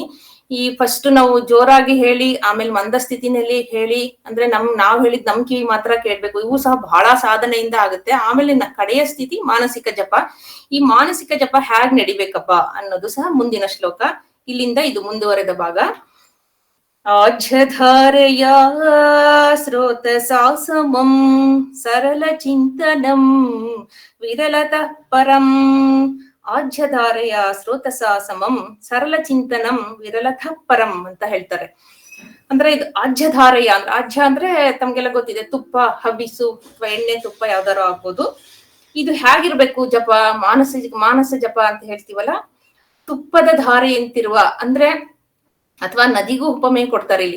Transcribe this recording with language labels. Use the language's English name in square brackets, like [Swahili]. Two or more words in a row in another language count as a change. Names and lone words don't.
[Kannada] ಈ ಫಸ್ಟ್ ನಾವು ಜೋರಾಗಿ ಹೇಳಿ ಆಮೇಲೆ ಮಂದ ಸ್ಥಿತಿನಲ್ಲಿ ಹೇಳಿ, ಅಂದ್ರೆ ನಾವ್ ಹೇಳಿದ್ ನಮ್ ಕಿವಿ ಮಾತ್ರ ಕೇಳ್ಬೇಕು. ಇವು ಸಹ ಬಹಳ ಸಾಧನೆಯಿಂದ ಆಗುತ್ತೆ. ಆಮೇಲೆ ಕಡೆಯ ಸ್ಥಿತಿ ಮಾನಸಿಕ ಜಪ. ಈ ಮಾನಸಿಕ ಜಪ ಹೇಗ್ ನಡಿಬೇಕಪ್ಪ ಅನ್ನೋದು ಸಹ ಮುಂದಿನ ಶ್ಲೋಕ. ಇಲ್ಲಿಂದ ಇದು ಮುಂದುವರೆದ ಭಾಗ. [Sanskrit] ಆಜ್ಯಧಾರಯ ಸ್ರೋತಸಾ ಸಮಂ ಸರಳ ಚಿಂತನಂ ವಿರಲತಃ ಪರಂ. ಆಜ್ಯಧಾರಯ ಸ್ರೋತಸಾ ಸಮಂ ಸರಳ ಚಿಂತನಂ ವಿರಲತಃ ಪರಂ [Kannada] ಅಂತ ಹೇಳ್ತಾರೆ. ಅಂದ್ರೆ ಇದು ಆಜ್ಯಧಾರಯ ಅಂದ್ರೆ, ಆಜ್ಯ ಅಂದ್ರೆ ತಮ್ಗೆಲ್ಲ ಗೊತ್ತಿದೆ, ತುಪ್ಪ, ಹಬಿಸು ಅಥವಾ ಎಣ್ಣೆ ತುಪ್ಪ ಯಾವ್ದಾರು ಆಗ್ಬೋದು. ಇದು ಹೇಗಿರ್ಬೇಕು ಜಪ, ಮಾನಸ ಜಪ ಅಂತ ಹೇಳ್ತೀವಲ್ಲ, ತುಪ್ಪದ ಧಾರೆ ಅಂತಿರುವ ಅಂದ್ರೆ, ಅಥವಾ ನದಿಗೂ ಉಪಮೆ ಕೊಡ್ತಾರೆ ಇಲ್ಲಿ.